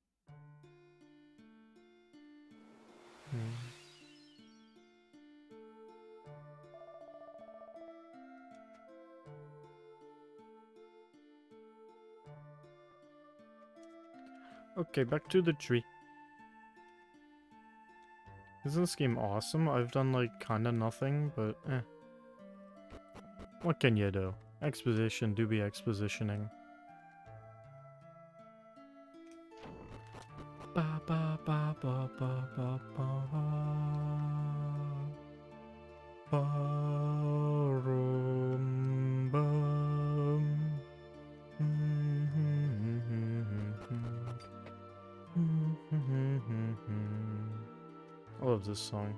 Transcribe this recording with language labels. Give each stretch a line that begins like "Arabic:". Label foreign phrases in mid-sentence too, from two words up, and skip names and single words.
English: Okay, back to the tree. Isn't this game awesome? I've done like kinda nothing, but eh. What can you do? Exposition do be expositioning. Ba ba ba ba ba ba ba ba rum bum. I love this song.